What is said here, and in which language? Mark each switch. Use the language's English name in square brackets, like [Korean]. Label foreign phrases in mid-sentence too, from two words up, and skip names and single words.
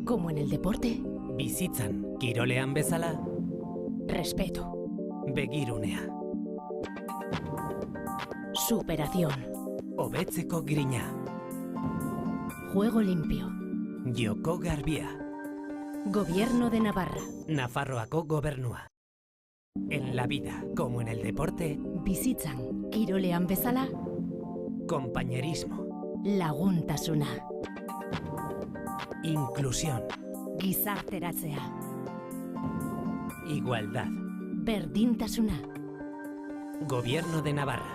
[Spanish] como en el deporte, [Basque] bizitzan kirolean bezala, [Spanish] respeto, [Basque] begirunea, [Spanish] superación, [Basque] hobetzeko grina, [Spanish] juego limpio, [Basque] joko garbia, [Spanish] Gobierno de Navarra, [Basque] Nafarroako gobernua. [Spanish] En la vida, como en el deporte, [Basque] bizitzan kirolean bezala, [Spanish] compañerismo, [Basque] laguntasuna, [Spanish] inclusión, [Basque] gizarteratzea, [Spanish] igualdad. [Basque] berdintasuna, [Spanish] Gobierno de Navarra.